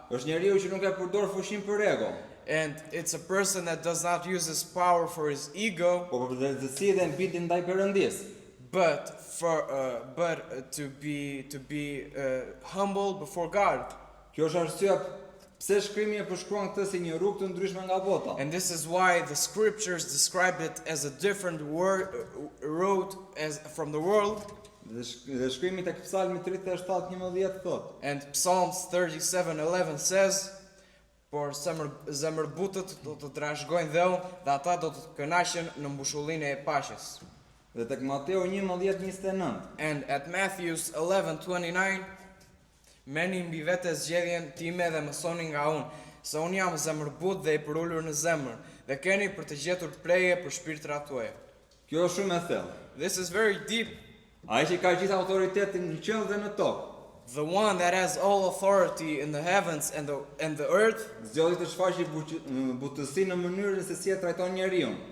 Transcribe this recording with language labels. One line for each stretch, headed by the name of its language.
Albanian: Është njeriu që nuk e përdor fuqinë për ego,
English: And it's a person that does not use his power for his ego,
Albanian: por për drejtësi dhe mbitje ndaj Perëndisë.
English: but to be humble before God.
Albanian: Kjo është arsyeja pse shkrimi e përshkruan këtë si një rrugë të ndryshme nga bota.
English: And this is why the scriptures describe it as a different road as from the world.
Albanian: Dhe shkrimi tek Psalmi 37:11 thotë:
English: And Psalms 37:11 says,
Albanian: por zemërbutët do të trashëgojnë dhe unë, dhe ata do të kënaqen në mbushollinë e paqes. Dhe tek Mateu 11:29.
English: And at Matthew's 11:29,
Albanian: meni mbi vete zgjedhjen time dhe mësoni nga unë, se unë jam zemërbut dhe i përullur në zemër, dhe keni për të gjetur preje për shpirtrat tuaja. Kjo është shumë e thellë.
English: This is very deep.
Albanian: Ai që ka gjithë autoritetin në qiell dhe në tokë,
English: The one that has all authority in the heavens and the earth
Albanian: zgjodhi të shfaqë butësinë në mënyrën se si e trajton njeriu.